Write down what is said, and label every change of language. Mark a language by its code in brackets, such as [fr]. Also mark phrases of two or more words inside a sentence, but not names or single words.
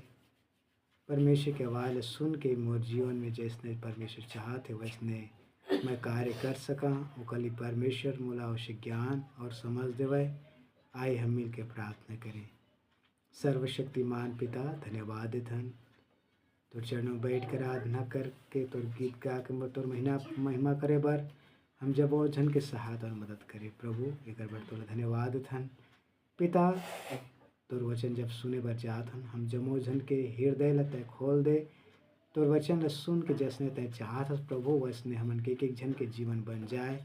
[hne] परमेश्वर के आवाज़ सुन के मोर जीवन में जैसने परमेश्वर चाहते वैसने मैं कार्य कर सका। वो कली परमेश्वर मोला उसे ज्ञान और समझ देवे। आए हम मिल के प्रार्थना करें। सर्वशक्तिमान पिता धन्यवाद देथन, तोर चरणों में बैठ कर आराधना करके तोर गीत गा के तोर महिमा करे बर हम जब वो जन के सहायता और मदद करे। प्रभु एक बार तोर धन्यवाद देथन पिता, तोर वचन जब सुने बर जात हन हम जमो जन के हृदय ला तय खोल दे। तोर वचन ला सुन के जैसने तय चाहत हस प्रभु वैसने हमन के एक जन के जीवन बन जाए।